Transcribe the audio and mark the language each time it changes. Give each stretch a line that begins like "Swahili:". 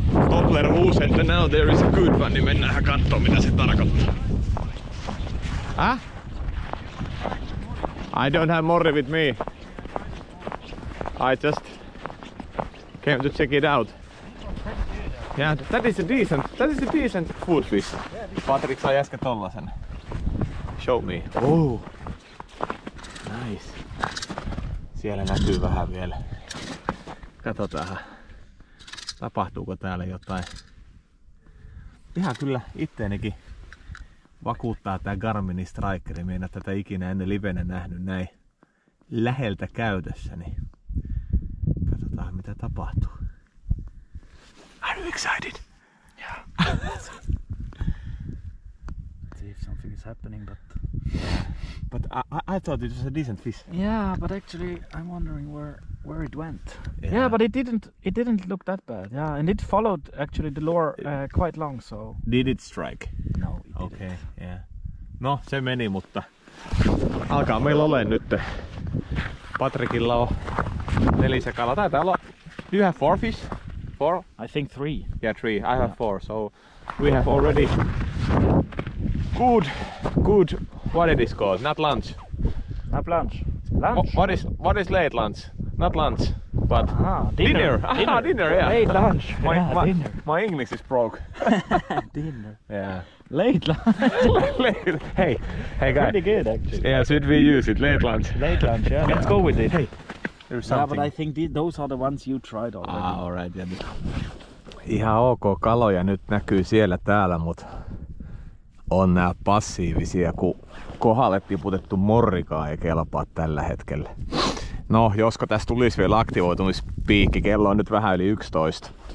Finnish: Doppler huusi, että
English: now there is a good one,
Finnish: niin mennään katsomaan mitä se tarkoittaa. Huh?
English: I don't have morri with me. I just came to check it out. Yeah, that is a decent food fish.
Finnish: Patrik sai äsken tollasen.
English: Show me. Oh. Nice.
Finnish: Siellä näkyy vähän vielä. Katsotaan. Tapahtuuko täällä jotain. Ihan kyllä itteenikin vakuuttaa tää Garminin Strikeri. Minä en ole tätä ikinä ennen livenä nähnyt näin läheltä käytössä. Niin katsotaan mitä tapahtuu.
English: Are you excited? Yeah. See if something is happening, but But I thought it was a decent fish. yeah, but actually I'm wondering where it went. Yeah. Yeah, but it didn't look that bad. Yeah, and it followed actually the lure quite long, so Did it strike? no, it didn't. Okay, yeah.
Finnish: No, se meni, mutta alkaa meillä ole nyt. Patrikilla on 4 kalaa. Taitaa olla.
English: Do you have 4 fish? 4? I think 3. Yeah, 3. I have 4. So we have already good. What it is called? Not lunch. Not lunch. Lunch. What is late lunch? Not lunch, but Dinner. Dinner. Yeah. Late lunch. Dinner. My English is broke. Dinner. Yeah. Late lunch. Late. Hey guys. Pretty good actually. Yeah, should we use it? Late lunch. Late lunch. Yeah. Let's go with it. Hey, there's Yeah, something. but I think those are the ones you tried already. Alright. Yeah.
Finnish: Ihan ok kaloja nyt näkyy siellä täällä, mutta on nää passiivisia, kun kohdalle tiputettu morrikaan ei kelpaa tällä hetkellä. No, josko tässä tulisi vielä aktivoitumispiikki, kello on nyt vähän yli 11.